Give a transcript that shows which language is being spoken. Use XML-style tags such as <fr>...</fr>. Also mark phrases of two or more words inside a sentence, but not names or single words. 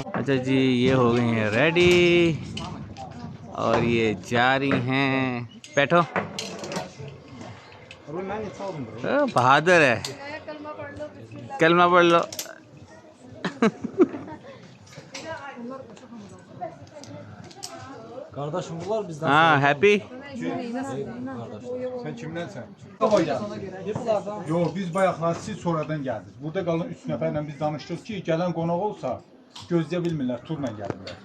<hi>अच्छा जी, ये हो गई हैं रेडी और ये जा रही हैं। बैठो। बहादुर है, कलमा पढ़ लो। हाँ हैप्पी।</hi> <tr>Sen kimdensen? Baba geldi.</tr> <az>Yok biz bayaqlar siz sonradan gəldiniz. Burada qalan 3 nəfərlə biz danışdıq ki, gələn qonaq olsa gözləyə bilmirlər, turla gəlirlər.</az>